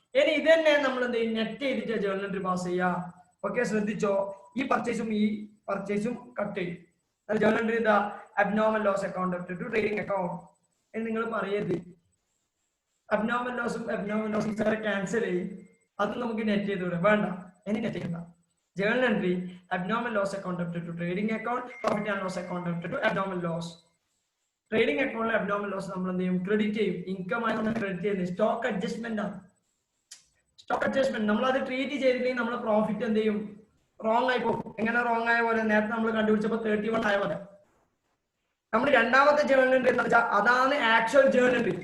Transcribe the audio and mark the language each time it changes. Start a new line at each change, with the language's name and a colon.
Malayalam: ഇനി ഇത് തന്നെ നമ്മൾ എന്ത് ചെയ്യും, നെറ്റ് ചെയ്തിട്ട് ജേർണൽ എൻട്രി പാസ് ചെയ്യുക. ഓക്കെ, ശ്രദ്ധിച്ചോ, ഈ പർച്ചേസും കട്ട് ചെയ്യും. ജേർണൽ എൻട്രി ഇതാ abnormal loss account debited to trading account എന്ന് നിങ്ങൾ പറയരുത്. അബ്നോർമൽ ലോസും ക്യാൻസൽ ചെയ്യും, അത് നമുക്ക് നെറ്റ് ചെയ്ത് വിടാം. വേണ്ട, ഇനി നെറ്റ് ചെയ്യണ്ട.
English: Journal entry, abnormal loss account debted to trading account, profit and loss account debted to abnormal loss.
Malayalam: Trading account abnormal loss നമ്മൾ എന്ത് ചെയ്യും, ക്രെഡിറ്റ് ചെയ്യും. ഇൻകം ആയി നമ്മൾ ക്രെഡിറ്റ് ചെയ്യുന്നത് സ്റ്റോക്ക് അഡ്ജസ്റ്റ്മെന്റ് ആണ്. സ്റ്റോക്ക് അഡ്ജസ്റ്റ്മെന്റ് നമ്മൾ അത് ട്രീറ്റ് ചെയ്തില്ലെങ്കിൽ നമ്മൾ പ്രോഫിറ്റ് എന്ത് ചെയ്യും, റോങ് ആയി പോകും. എങ്ങനെ റോങ് ആയ പോലെ, നേരത്തെ നമ്മൾ കണ്ടുപിടിച്ചപ്പോൾ 31 ആയ പോലെ. നമ്മൾ രണ്ടാമത്തെ ജേർണൽ എൻട്രി എന്ന് വെച്ചാൽ അതാണ് ആക്ച്വൽ ജേർണൽ എൻട്രി.